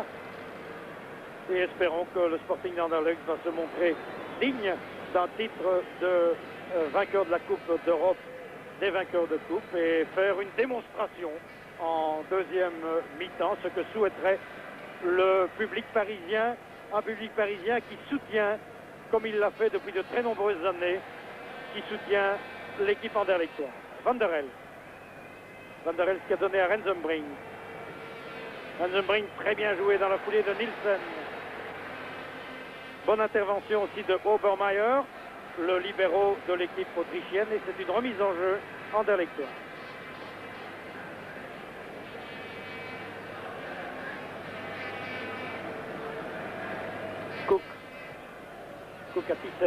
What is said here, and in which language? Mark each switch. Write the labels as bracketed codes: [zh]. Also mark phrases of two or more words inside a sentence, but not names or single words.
[fr] Et espérons que le Sporting d'Anderlecht va se montrer digne d'un titre de vainqueur de la Coupe d'Europe des vainqueurs de coupe et faire une démonstration en deuxième mi-temps, ce que souhaiterait le public parisien, un public parisien qui soutient, comme il l'a fait depuis de très nombreuses années, qui soutient l'équipe anderlechtoise. Van der Elst. Van der Elst qui a donné à Rensenbrink. Rensenbrink très bien joué dans la foulée de Nielsen. Bonne intervention aussi de Obermeier, le libéro de l'équipe autrichienne, et c'est une remise en jeu anderlechtoise. Cook à Thyssen.